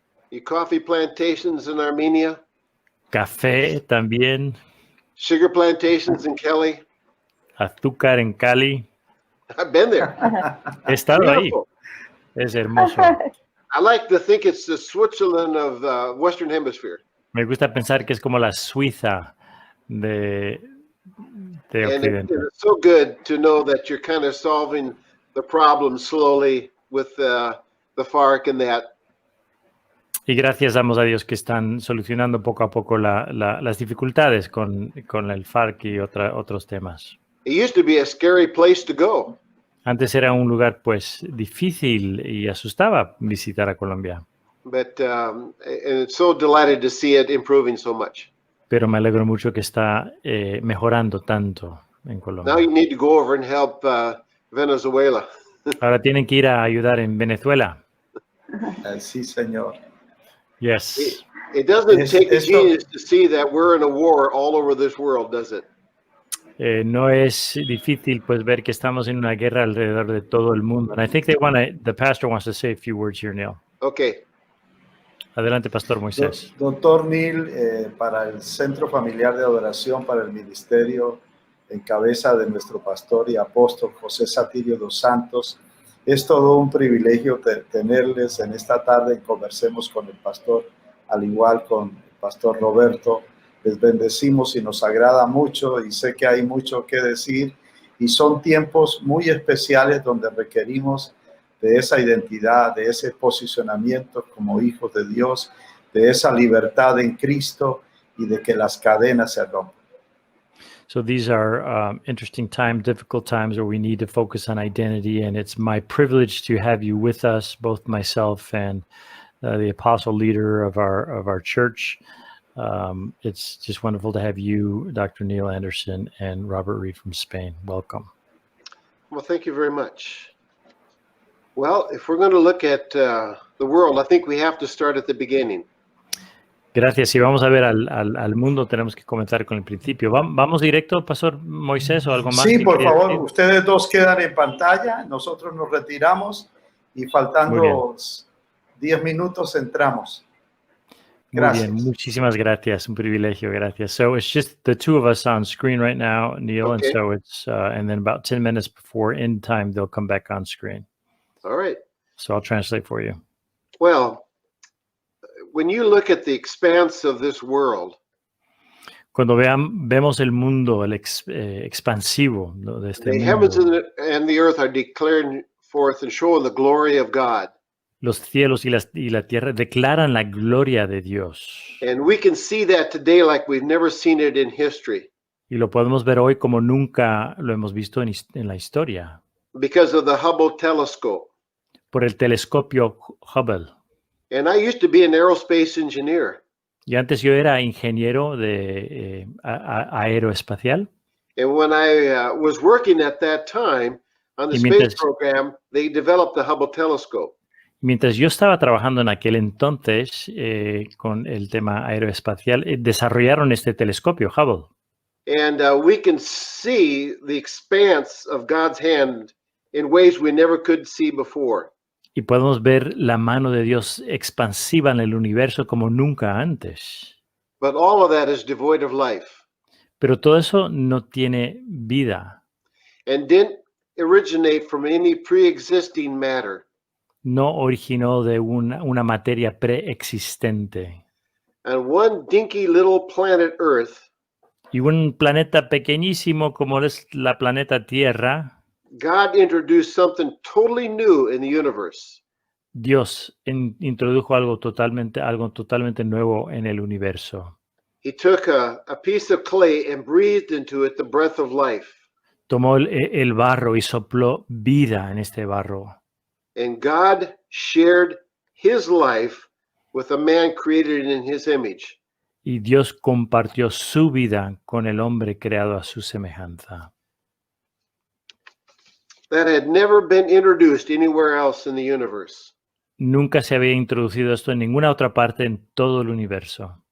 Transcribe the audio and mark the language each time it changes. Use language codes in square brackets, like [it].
[en] Y coffee plantations in Armenia. [es] Café también. [en] Sugar plantations in Cali. [es] Azúcar en Cali. [en] I've been there. [es] He estado ahí. Es hermoso. [en] I like to think it's the Switzerland of the Western Hemisphere. [es] Me gusta pensar que es como la Suiza de Occidente. [en] And it's so good to know that you're kind of solving the problem slowly with the FARC and that. [es] Y gracias damos a Dios que están solucionando poco a poco las dificultades con el FARC y otros temas. [en] It used to be a scary place to go. [es] Antes era un lugar pues difícil y asustaba visitar a Colombia. [en] But and it's so delighted to see it improving so much. [es] Pero me alegro mucho que está mejorando tanto en Colombia. [en] Now you need to go over and help Venezuela. [es] Ahora tienen que ir a ayudar en Venezuela. Sí, señor. [en] Yes. It doesn't take a genius to see that we're in a war all over this world, does it? [es] No es difícil pues ver que estamos en una guerra alrededor de todo el mundo. [en] And I think the pastor wants to say a few words here, Neil. Okay. [es] Adelante, Pastor Moisés. Doctor Neil, para el Centro Familiar de Adoración, para el Ministerio, en cabeza de nuestro pastor y apóstol José Satirio dos Santos, es todo un privilegio tenerles en esta tarde en Conversemos con el Pastor, al igual con el Pastor Roberto. Les bendecimos y nos agrada mucho y sé que hay mucho que decir y son tiempos muy especiales donde requerimos de esa identidad, de ese posicionamiento como hijos de Dios, de esa libertad en Cristo y de que las cadenas se rompan. [en] So these are interesting times, difficult times where we need to focus on identity, and it's my privilege to have you with us, both myself and the apostle leader of our church. It's just wonderful to have you, Dr. Neil Anderson, and Robert Reed from Spain. Welcome. Well, thank you very much. Well, if we're going to look at the world, I think we have to start at the beginning. [es] Gracias. Si vamos a ver al mundo, tenemos que comenzar con el principio. ¿Vamos directo, Pastor Moisés, o algo más? Sí, por favor. Decir? Ustedes dos quedan en pantalla. Nosotros nos retiramos y faltando 10 minutos entramos. Gracias. Muy bien, muchísimas gracias. Un privilegio, gracias. [en] So it's just the two of us on screen right now, Neil, okay. And so it's and then about 10 minutes before end time, they'll come back on screen. All right. So I'll translate for you. Well, when you look at the expanse of this world, [es] cuando vemos el mundo, el expansivo de este [en] the [es] mundo, [en] heavens and the earth are declaring forth and showing the glory of God. [es] Los cielos y la tierra declaran la gloria de Dios. [en] And we can see that today like we've never seen it in history. [es] Y lo podemos ver hoy como nunca lo hemos visto en la historia. [en] Because of the Hubble telescope. [es] Por el telescopio Hubble. [en] And I used to be an aerospace engineer. [es] Y antes yo era ingeniero de aeroespacial. [en] And when I was working at that time on the space program, they developed the Hubble telescope. [es] Mientras yo estaba trabajando en aquel entonces con el tema aeroespacial, desarrollaron este telescopio Hubble. [en] And we can see the expanse of God's hand in ways we never could see before. [es] Y podemos ver la mano de Dios expansiva en el universo como nunca antes. [en] But all of that is devoid of life. [es] Pero todo eso no tiene vida. [en] And didn't originate from any pre-existing matter. [es] No originó de una materia preexistente. [en] And one dinky little planet Earth, [es] Y un planeta pequeñísimo como es la planeta Tierra, [en] God introduced something totally new in the universe. [es] Dios introdujo algo totalmente nuevo en el universo. [en] He took a piece of clay and breathed into it the breath of life. [es] Tomó el barro y sopló vida en este barro. [en] And God shared his life with a man created in his image. [es] Y Dios compartió su vida con el hombre creado a su semejanza. [en] That had never been introduced anywhere else in the universe. [es] Nunca se había introducido esto en ninguna otra parte en todo el universo.